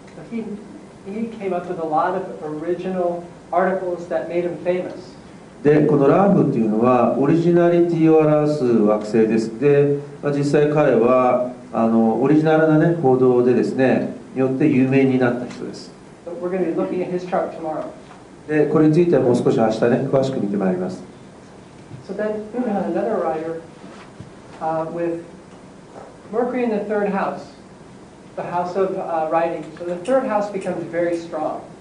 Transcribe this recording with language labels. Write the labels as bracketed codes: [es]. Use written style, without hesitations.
[en] He came up with a lot of original articles that made him famous. [ja] で、このラーフっていうのはオリジナリティを表す惑星です。で、実際彼はオリジナルなね報道でですね、によって有名になった人です。 [en] So we're going to be looking at his chart tomorrow. [ja] で、これについてはもう少し明日ね、詳しく見てまいります。 [en] So then another writer with Mercury in the third house, the house of writing. So the third house becomes very strong.